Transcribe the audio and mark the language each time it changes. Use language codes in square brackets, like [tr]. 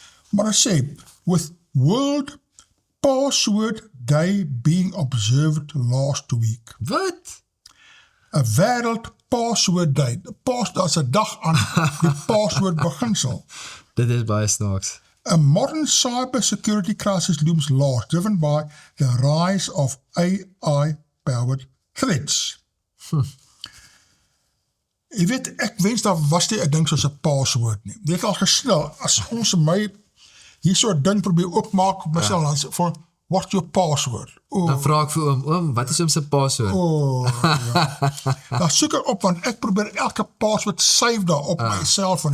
[af] Maar dit sê, [en] with World Password Day being observed last week. [af] Wat? 'n Wêreld Password Day. Daar's 'n dag aan die password beginsel. Dit is baie snaaks. [en] A modern cybersecurity crisis looms large, driven by the rise of AI-powered threats. [af] Jy weet, ek wens daar was nie 'n ding soos 'n password nie. Jy het al gesnel, as ons my hier so 'n ding probeer oopmaak op myself, dan sê van, [en] what's your password? [af] Dan vra ek vir oom, wat is oom se password? Ja. Nou soek ek op, want ek probeer elke password save daar op my selfoon.